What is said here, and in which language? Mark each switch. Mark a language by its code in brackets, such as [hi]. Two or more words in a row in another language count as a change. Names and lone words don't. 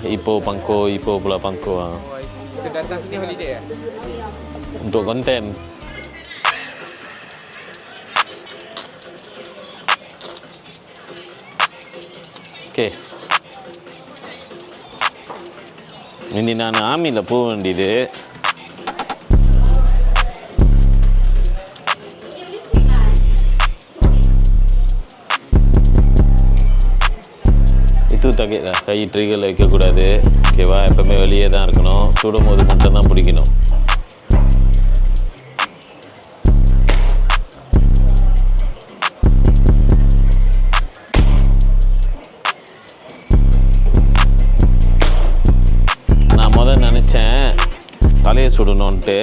[ms] Ipoh, Pangkor, Ipoh pula Pangkor. Oh, so datang sini holiday lah? Untuk konten. Okay. [ta] Ini நான் ஆமியில் போக வேண்டியது. [ms] itu target lah. [ta] கை ட்ரிகரில் வைக்கக்கூடாது. ஓகேவா? எப்போவுமே வெளியே தான் இருக்கணும். சுடும் போது மட்டும்தான் பிடிக்கணும். நான் முதல் நினச்சேன் தலையை சுடணுன்ட்டு.